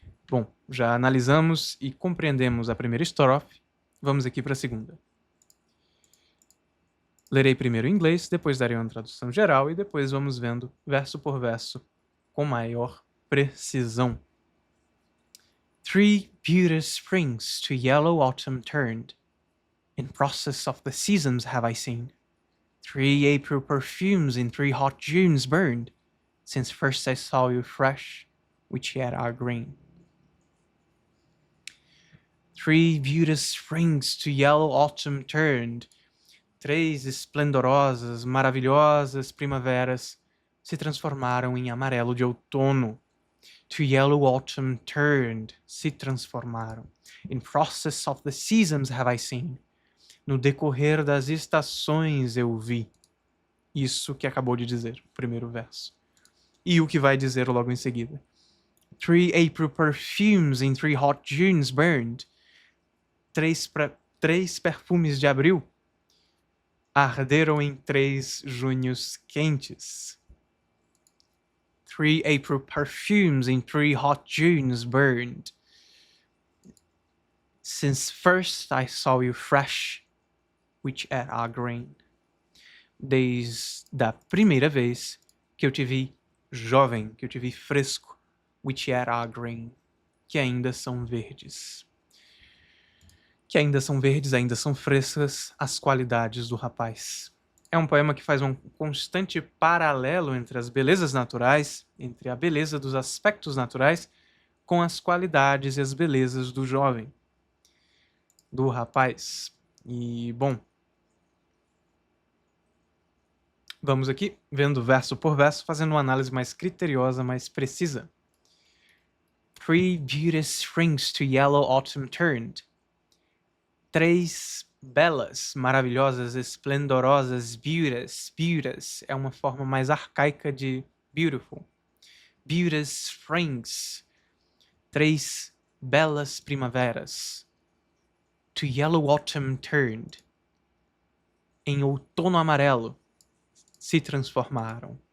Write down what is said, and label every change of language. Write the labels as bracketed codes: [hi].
[pt] Bom, já analisamos e compreendemos a primeira estrofe, vamos aqui para a segunda. Lerei primeiro em inglês, depois darei uma tradução geral e depois vamos vendo verso por verso com maior precisão. [en] Three beauteous springs to yellow autumn turned. In process of the seasons have I seen. 3 April perfumes in 3 hot Junes burned, since first I saw you fresh, which yet are green. 3 beauteous springs to yellow autumn turned. [pt] 3 esplendorosas, maravilhosas primaveras se transformaram em amarelo de outono. [en] To yellow autumn turned, [pt] se transformaram. [en] In process of the seasons have I seen. [pt] No decorrer das estações eu vi. Isso que acabou de dizer, o primeiro verso. E o que vai dizer logo em seguida. [en] 3 April perfumes in 3 hot Junes burned. [pt] 3 perfumes de abril arderam em 3 junhos quentes. [en] 3 April perfumes in 3 hot Junes burned. Since first I saw you fresh, which yet are green. [pt] Desde a primeira vez que eu te vi jovem, que eu te vi fresco, [en] which yet are green, [pt] que ainda são verdes. Que ainda são verdes, ainda são frescas as qualidades do rapaz. É um poema que faz um constante paralelo entre as belezas naturais, entre a beleza dos aspectos naturais, com as qualidades e as belezas do jovem, do rapaz. E, bom, vamos aqui, vendo verso por verso, fazendo uma análise mais criteriosa, mais precisa. [en] 3 beauteous springs to yellow autumn turned. [pt] 3 belas, maravilhosas, esplendorosas, beauteous é uma forma mais arcaica de beautiful. [en] Beauteous springs, [pt] 3 belas primaveras. [en] To yellow autumn turned, [pt] em outono amarelo, se transformaram.